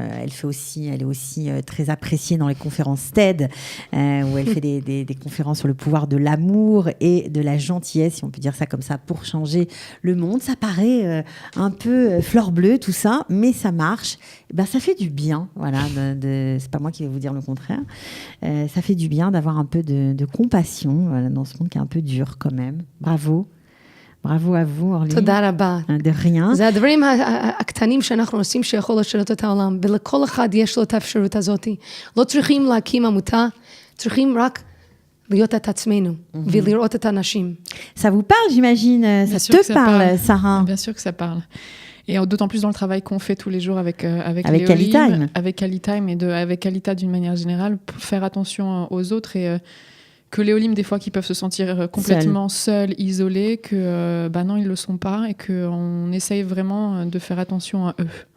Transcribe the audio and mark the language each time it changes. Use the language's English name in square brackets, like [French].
[French] Elle est aussi très appréciée dans les conférences TED, où elle fait des conférences sur le pouvoir de l'amour et de la gentillesse, si on peut dire ça comme ça, pour changer le monde. Ça paraît un peu fleur bleue, tout ça, mais ça marche. Et ben, ça fait du bien, voilà. C'est pas moi qui vais vous dire le contraire. Ça fait du bien d'avoir un peu de compassion, voilà, dans ce monde qui est un peu dur quand même. Bravo. Bravo à vous, Orly. [Hebrew] תודה רבה. [French] De rien. [Hebrew] זה הדברים הקטנים שאנחנו עושים שיכול לשנות את העולם, ולכל אחד יש לו את האפשרות הזאת. לא צריכים להקים עמותה, צריכים רק להיות את עצמנו, ולראות את האנשים. [French] Ça vous parle, j'imagine. Ça te parle, Sarah. Bien sûr que ça parle. Et d'autant plus dans le travail qu'on fait tous les jours avec Kalitime. Avec Kalitime et avec Kalita d'une manière générale, pour faire attention aux autres et... que les Olim, des fois, qui peuvent se sentir complètement seuls, isolés, que non, ils ne le sont pas et qu'on essaye vraiment de faire attention à eux.